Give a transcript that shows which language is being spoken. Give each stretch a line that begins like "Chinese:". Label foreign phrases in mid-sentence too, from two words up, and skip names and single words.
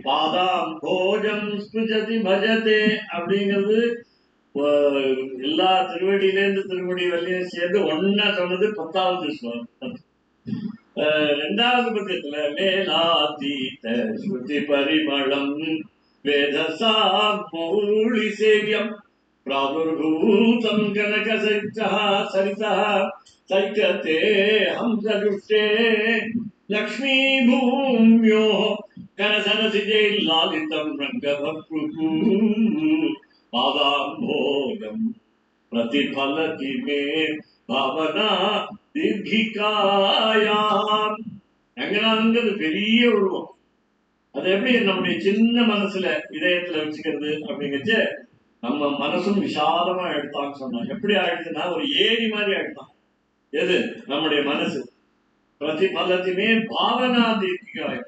Sanskrit: पादाम् भोजम् स्पुजति भजते
Tamil: அப்படிங்கிறது எல்லா திருவடியிலேருந்து திருவடி வரையும் சேர்ந்து ஒன்னா சொன்னது 10வது ஸ்லோகம். 2வது பக்கத்துல
Sanskrit: मेलातीत श्रुति परिमलम् वेदसा मौलि सेव्यम् प्रादुर्भूतं कनकसरितः सरितः सैकते हंसजुष्टे लक्ष्मीभूम्यो कनसरसिजे लालितं रङ्गभक्तुः पादाम्भोजं प्रतिफलति मे भावना दीर्घिकायाम्.
Tamil: ரங்கநாதங்கிறது பெரிய உருவம். அது எப்படி நம்முடைய சின்ன மனசுல இதயத்துல வச்சுக்கிறது அப்படிங்கிறது, நம்ம மனசும் விசாலமா எடுத்தான்னு சொன்னோம். எப்படி ஆயிடுச்சுன்னா ஒரு ஏரி மாதிரி ஆயிடுதான் எது நம்முடைய மனசு.
Sanskrit: प्रतिफलतिमे भावना दीर्घकायम्.